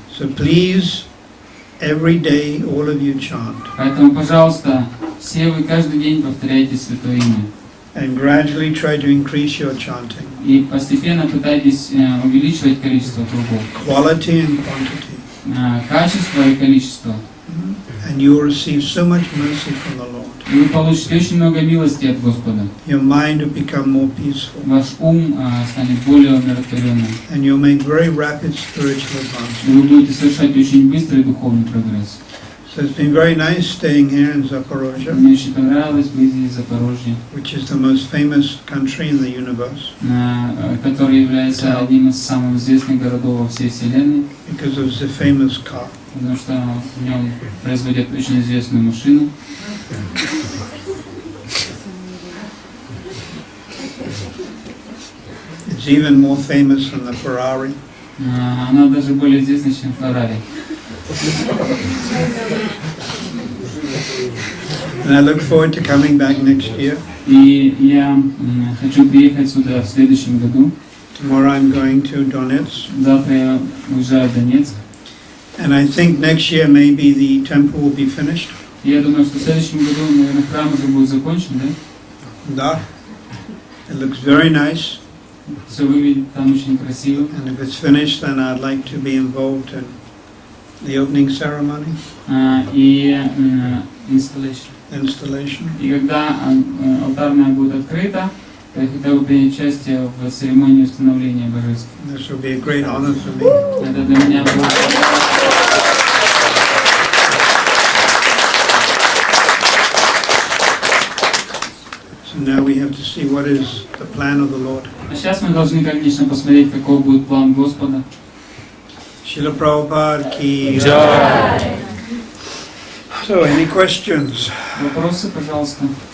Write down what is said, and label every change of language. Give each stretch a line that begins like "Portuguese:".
English: So please, every day, all of you chant.
Russian: Поэтому, пожалуйста, все вы каждый день повторяйте Святое Имя.
English: And gradually try to increase your chanting.
Russian: И постепенно пытайтесь увеличивать количество кругов.
English: Quality and quantity.
Russian: Качество и количество.
English: And you will receive so much mercy from the Lord.
Russian: И вы получите очень много милости от Господа.
English: Your mind will become more peaceful.
Russian: Ваш ум станет более умиротворенным.
English: And you'll make very rapid spiritual
Russian: И вы
English: advancement.
Russian: будете совершать очень быстрый духовный прогресс.
English: So it's been very nice staying here in Zaporozhye,
Russian: Мне очень понравилось быть здесь, в Запорожье,
English: which is the most famous country in the universe
Russian: который является одним из самых известных городов во всей Вселенной,
English: because of the famous car.
Russian: потому что в нем производят очень известную машину.
English: It's even more famous than the Ferrari.
Russian: Она даже более известна, чем Феррари.
English: And I look forward to coming back next year.
Russian: И я хочу приехать сюда в следующем году.
English: Tomorrow I'm going to Donetsk.
Russian: Завтра я уезжаю в Донецк.
English: And I think next year maybe the temple will be finished.
Russian: И я думаю, что в следующем году, наверное, храм уже будет закончен, да?
English: Да. It looks very nice.
Russian: Все выглядит там очень красиво.
English: And if it's finished, then I'd like to be involved in the opening ceremony, И installation.
Russian: И когда алтарная будет открыта, то я хотел бы принять участие в церемонии установления божеств.
English: this will be a great honor for me.
Russian: Это для меня будет.
English: So now we have to see what is the plan of the Lord.
Russian: А сейчас мы должны, конечно, посмотреть, какой будет план Господа. Шрилы Прабхупады ки Джай.
English: So, any questions?
Russian: Вопросы, пожалуйста.